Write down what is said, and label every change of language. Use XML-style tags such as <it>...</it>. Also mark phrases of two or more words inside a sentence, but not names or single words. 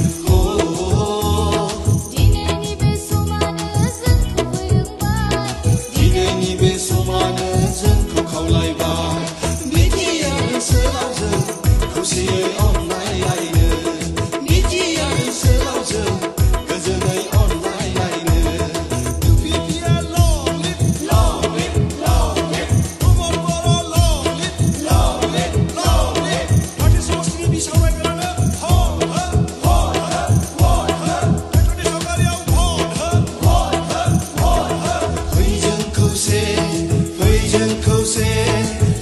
<brx>दिनैनि बे समानो जोंखौ फोरोंबाय दिनैनि बे समानो जोंखौ खावलायबाय निथि आरो सोराव जों खौसेयै अनलायलायनो निथि आरो सोराव जों गोजोनै अनलायलायनो</brx> <en>बिटिया long live long live long live Come on बर' long live long live long live</en> <brx>पार्टी समष्टिनि बिसावरायग्रानो भट हो ट्रेक्टरनि सावगारियाव भट हो फै जों खौसे</brx>